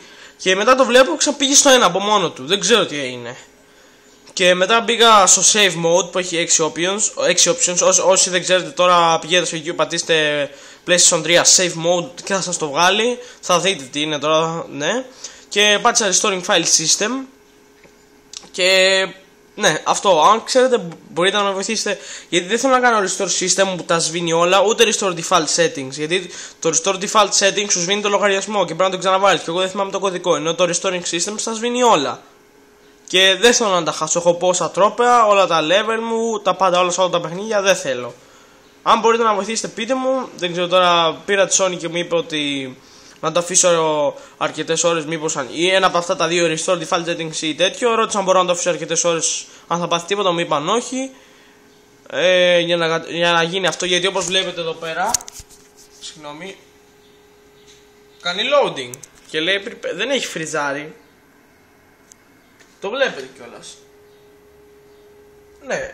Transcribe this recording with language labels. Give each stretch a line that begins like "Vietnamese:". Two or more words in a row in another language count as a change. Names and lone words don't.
Greek: Και μετά το βλέπω ξαναπήγε στο 1 από μόνο του, δεν ξέρω τι έγινε. Και μετά πήγα στο
English: save mode
Greek: που έχει 6 options. Όσοι δεν ξέρετε τώρα, πηγαίνετε στο YouTube, πατήστε PlayStation 3
English: save mode
Greek: και θα σας το βγάλει. Θα δείτε τι είναι τώρα, ναι. Και πάτησα
English: restoring file system.
Greek: Και ναι, αυτό. Αν ξέρετε μπορείτε να με βοηθήσετε, γιατί δεν θέλω να κάνω
English: restore system
Greek: που τα σβήνει όλα, ούτε
English: restore default settings.
Greek: Γιατί το
English: restore default settings
Greek: σου σβήνει το λογαριασμό και πρέπει να το ξαναβάλεις. Και εγώ δεν θυμάμαι το κωδικό. Ενώ το
English: restoring system
Greek: τα σβήνει όλα. Και δεν θέλω να τα χάσω. Έχω πόσα τρόπαια, όλα τα level μου, τα πάντα, όλα τα παιχνίδια. Δεν θέλω. Αν μπορείτε να βοηθήσετε, πείτε μου. Δεν ξέρω τώρα, πήρα τη Sony και μου είπε ότι να το αφήσω αρκετές ώρες, μήπως ή ένα από αυτά τα δύο,
English: restore default settings
Greek: ή τέτοιο. Ρώτησα αν μπορώ να το αφήσω αρκετές ώρες, αν θα πάθει τίποτα, μου είπαν όχι. Για να γίνει αυτό, γιατί όπως βλέπετε εδώ πέρα, συγγνώμη, κάνει loading και λέει δεν έχει φριζάρει. Το βλέπετε κιόλας. Ναι.